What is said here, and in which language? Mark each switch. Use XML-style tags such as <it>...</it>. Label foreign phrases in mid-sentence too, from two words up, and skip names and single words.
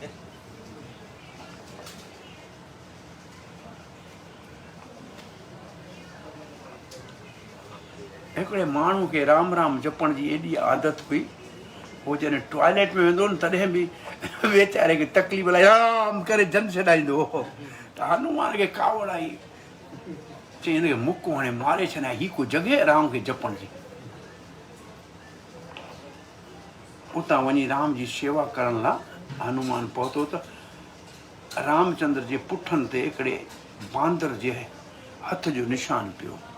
<sd>हिकिड़े माण्हू खे राम राम जपण जी एॾी आदत हुई, उहो जॾहिं टॉयलेट में वेंदो न तॾहिं बि वेचारे खे तकलीफ़ लाइ राम करे जन छॾाईंदो हो। त हनुमान खे कावड़ आई, चई हिनखे मुको हाणे मारे छॾाए, ही को जॻह राम खे जपण जी। उतां वञी राम जी शेवा करण लाइ हनुमान पहुतो त रामचंद्र जे पुठनि ते हिकिड़े बांदर जे हथ जो निशान पियो।</sd>